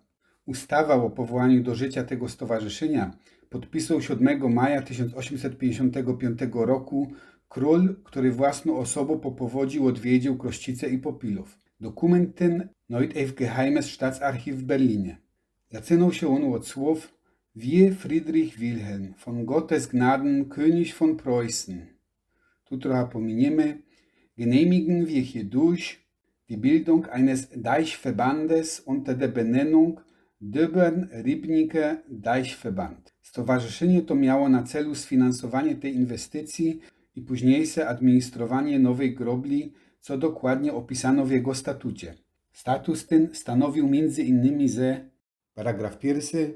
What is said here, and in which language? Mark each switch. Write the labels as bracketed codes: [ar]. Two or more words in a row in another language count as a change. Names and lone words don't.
[pl] Ustawa o powołaniu do życia tego stowarzyszenia podpisał 7 maja 1855 roku król, który własną osobą po powodzi odwiedził Krościce i Popilów. Dokument ten znajdzie w Geheimes Staatsarchiv w Berlinie. Zaczynał się on od słów [de] Wir Friedrich Wilhelm, von Gottes Gnaden König von Preußen. [pl] Tu trochę pominiemy. [de] Genehmigen wir hierdurch die Bildung eines Deichverbandes unter der Benennung Döbern-Ribniker Deichverband. [pl] Stowarzyszenie to miało na celu sfinansowanie tej inwestycji i późniejsze administrowanie nowej grobli, co dokładnie opisano w jego statucie. Status ten stanowił m.in., że paragraf 1.